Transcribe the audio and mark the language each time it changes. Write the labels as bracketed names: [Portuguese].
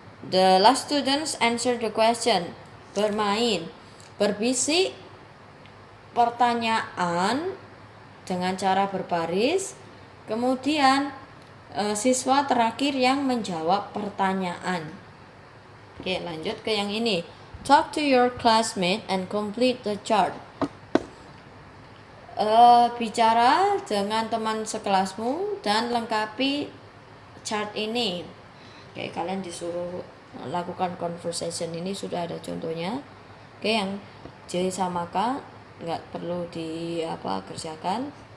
[English] The last students answer the question. [Indonesian] Bermain. Berbisik pertanyaan dengan cara berbaris. Kemudian siswa terakhir yang menjawab pertanyaan. Oke, lanjut ke yang ini. [English] Talk to your classmate and complete the chart. [Indonesian] Bicara dengan teman sekelasmu dan lengkapi chart ini. Oke, kalian disuruh lakukan conversation ini, sudah ada contohnya. Oke, yang J sama K nggak perlu kerjakan.